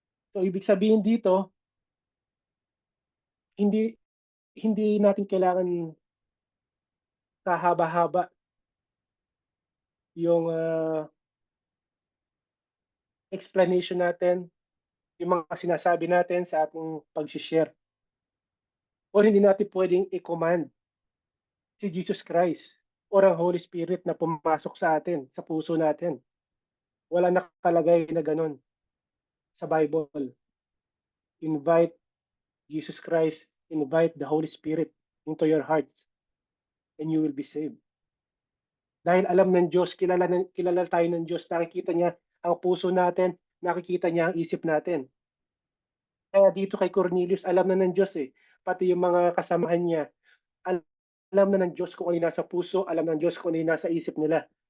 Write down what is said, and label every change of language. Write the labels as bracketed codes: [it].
[tl] So, ibig sabihin dito, hindi hindi natin kailangan kahaba-haba yung explanation natin, yung mga sinasabi natin sa ating pag-share. O hindi natin pwedeng i-command si Jesus Christ or ang Holy Spirit na pumasok sa atin, sa puso natin. Wala nakalagay na ganun sa Bible. [en] Invite Jesus Christ, invite the Holy Spirit into your hearts and you will be saved. [tl] Dahil alam ng Diyos, kilala tayo ng Diyos, nakikita niya ang puso natin, nakikita niya ang isip natin. Kaya dito kay Cornelius, alam na ng Diyos eh. Pati yung mga kasamahan niya, alam na ng Diyos kung ano yung nasa puso, alam ng Diyos kung ano yung nasa isip nila.